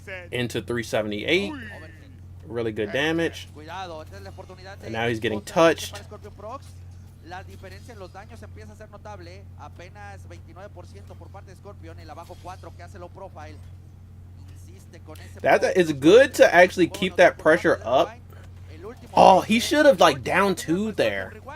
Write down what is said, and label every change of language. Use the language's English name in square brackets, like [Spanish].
[English] Into 378. Really good damage. And now he's getting touched. [Spanish] La diferencia en los daños empieza a ser notable. Apenas 29% por parte de Scorpion. El abajo 4 que hace low profile. Insiste con ese. [English] That is good to actually keep that pressure up. Oh, he should have like down 2 there.